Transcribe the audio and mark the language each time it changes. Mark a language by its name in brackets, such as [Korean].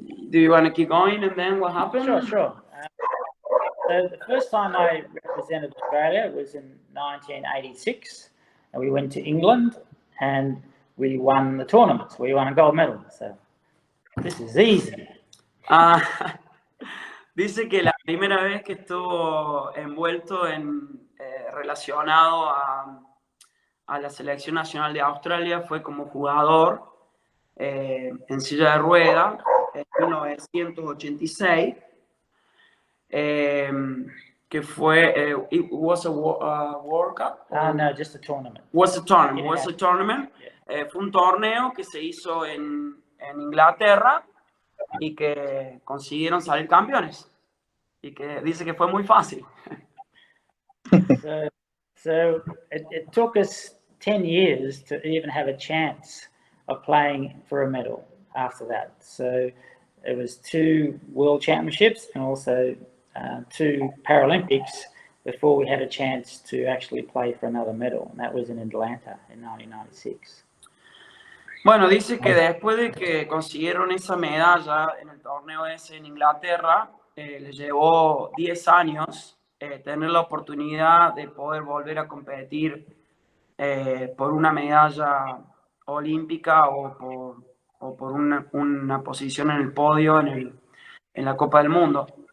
[English] Do you want to keep going and then what happened? Sure. So the first time I represented Australia was in 1986, and we went to England and we won the tournament. We won a gold medal. So this is easy. [Spanish] Dice que la primera vez que estuvo envuelto relacionado a la selección nacional de Australia fue como jugador en silla de rueda en 1986, que fue, [English] it was a World Cup? No, just a tournament. Was a tournament. Yeah. [Spanish] Fue un torneo que se hizo en Inglaterra y que consiguieron salir campeones, y que dice que fue muy fácil. [English] So it took us 10 years to even have a chance of playing for a medal after that. So it was 2 World Championships and also 2 Paralympics before we had a chance to actually play for another medal, and that was in Atlanta in 1996. [Spanish] Bueno, dice que después de que consiguieron esa medalla en el torneo ese en Inglaterra, le llevó 10 años tener la oportunidad de poder volver a competir por una medalla olímpica o por una posición en el podio en la Copa del Mundo.